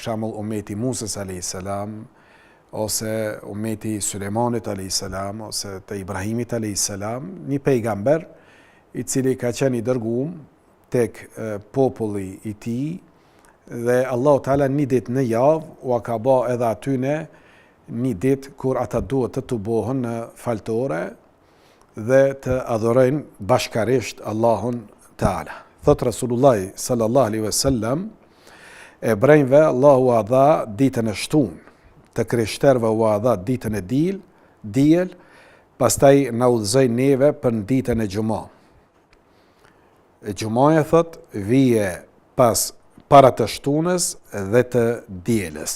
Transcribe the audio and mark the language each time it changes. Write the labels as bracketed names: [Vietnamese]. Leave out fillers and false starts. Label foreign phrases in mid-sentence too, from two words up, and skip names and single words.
[Albanian] shembull ummeti Musës [Arabic] عليه السلام, [Albanian] ose ummeti Sulejmanit [Arabic] عليه السلام, [Albanian] ose të Ibrahimit [Arabic] عليه السلام, [Albanian] një pejgamber i cili ka qenë i dërguar tek populli i tij, dhe Allahu Taala një ditë në javë u ka bë edhe atyne një ditë kur ata duhet të tubohen në faltore dhe të adhurojnë bashkarisht Allahun Taala. Thot Rasulullah [Arabic] صلى الله عليه وسلم, [Albanian] ebrejve Allahu a dha ditën e shtunë, të krishterëve u a dha ditën e diel, pastaj na udhëzoi neve për ditën e xumë. Xumaja thot vije pas para të shtunës dhe të dielës.